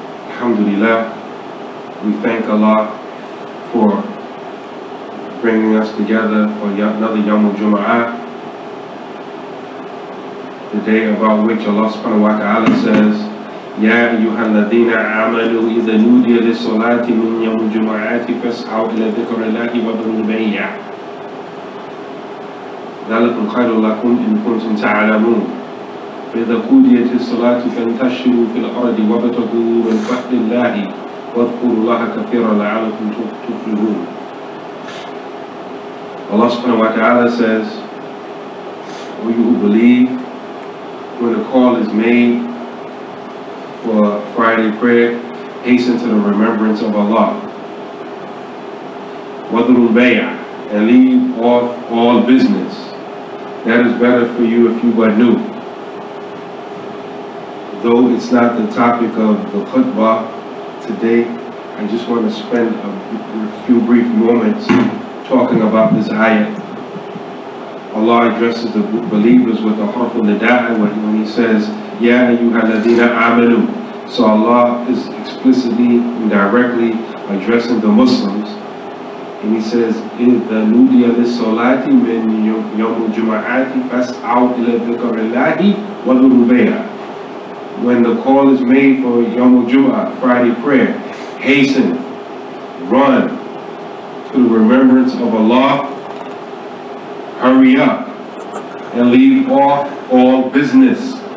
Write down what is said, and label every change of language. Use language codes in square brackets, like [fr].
[en] Alhamdulillah, we thank Allah for bringing us together for another Yawmul Juma'ah, the day about which Allah subhanahu wa ta'ala says, [ar] يا أيها الذين آمنوا إذا نودي للصلاة من يوم الجمعة فاسعوا إلى ذكر الله وذروا البيع ذلكم خير لكم إن كنتم تعلمون فإذا قضيت الصلاة فانتشروا في الأرض وابتغوا من فضل الله واذكروا الله كثيرا لعلكم تفلحون. [en] Allah subhanahu wa ta'ala says, O you who believe, when the call is made for Friday prayer, hasten to the remembrance of Allah. [ar] وَذُرُوا الْبَيْعَ, [en] and leave off all business. That is better for you if you but knew. Though it's not the topic of the khutbah today, I just want to spend a few brief moments talking about this ayah. Allah addresses the believers with a harf al-nida'a when He says, [ar] Ya ayyuhalladhina amanu. [en] So Allah is explicitly and directly addressing the Muslims. And He says, [ar] إِذَا نُودِيَ لِلصَّلَاةِ مِنْ يَوْمِ الْجُمَعَةِ فَاسْعَوْا إِلَى ذِكْرِ اللَّهِ وَذُرُوا الْبَيْعَ. [en] When the call is made for Yawmul Jum'ah, Friday prayer, hasten, run to the remembrance of Allah, hurry up, and leave off all business.